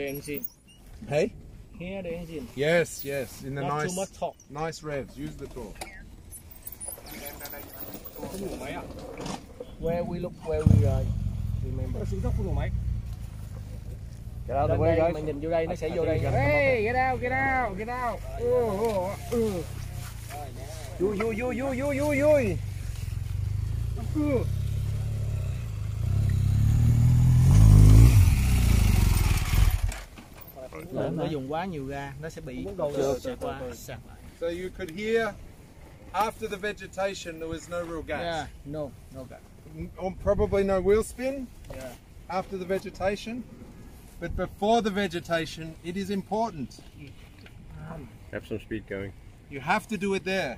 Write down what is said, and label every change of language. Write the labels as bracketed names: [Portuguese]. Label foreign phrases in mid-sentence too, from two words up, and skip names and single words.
[English] the engine. Hey? Hear the engine. Yes, in the Not too much torque. nice revs. Use the torque. Where we look, where we remember. Get out of the way, guys. [Vietnamese] Mình nhìn vô đây, nó sẽ vô đây. [English] Hey, get out, get out, get out. [Vietnamese] Vui. Nó dùng quá nhiều ga, nó sẽ bị sạc qua, sạc lại. [English] So you could hear after the vegetation there was no real gas. Yeah, no gas. Or probably no wheel spin. Yeah. After the vegetation. But before the vegetation, it is important. Have some speed going. You have to do it there.